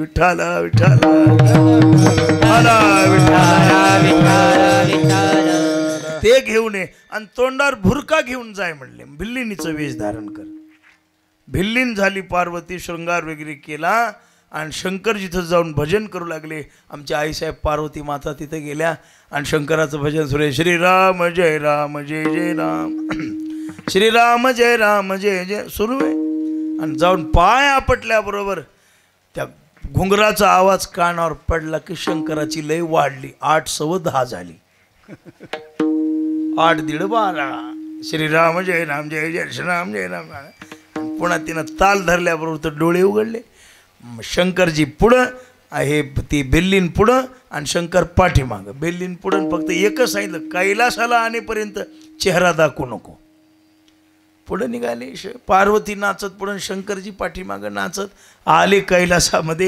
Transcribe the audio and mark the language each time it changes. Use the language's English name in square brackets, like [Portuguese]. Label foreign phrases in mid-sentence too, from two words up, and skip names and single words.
[Marathi] विठ्ठला विठ्ठला ते घेऊन ये. आणि तोंडावर भुरका घेऊन जाय म्हणले, भिल्लिनीचं वेश धारण कर. भिल्लीन झाली पार्वती, शृंगार वगैरे केला आणि शंकर जिथं जाऊन भजन करू लागले. आमच्या आईसाहेब पार्वती माता तिथं गेल्या आणि शंकराचं भजन सुरू आहे, श्रीराम जय राम जय जय राम, श्रीराम जय राम जय जय सुरू आहे. आणि जाऊन पाय आपटल्याबरोबर त्या घुंगराचा आवाज कानावर पडला की शंकराची लय वाढली, 8 सव्वा 10 झाली, 8 दीड 12, श्रीराम जय राम जय जय श्रीराम जय राम. पुन्हा तिनं ताल धरल्याबरोबर तर डोळे उघडले. शंकरजी पुढं आहे, ती बेल्लीन पुढं आणि शंकर पाठीमागं. बेल्लीन पुढं फक्त एकच सांगितलं, कैलासाला आणेपर्यंत चेहरा दाखवू नको. पुढं निघाले, पार्वती नाचत पुढं, शंकरजी पाठीमागं नाचत आले कैलासामध्ये.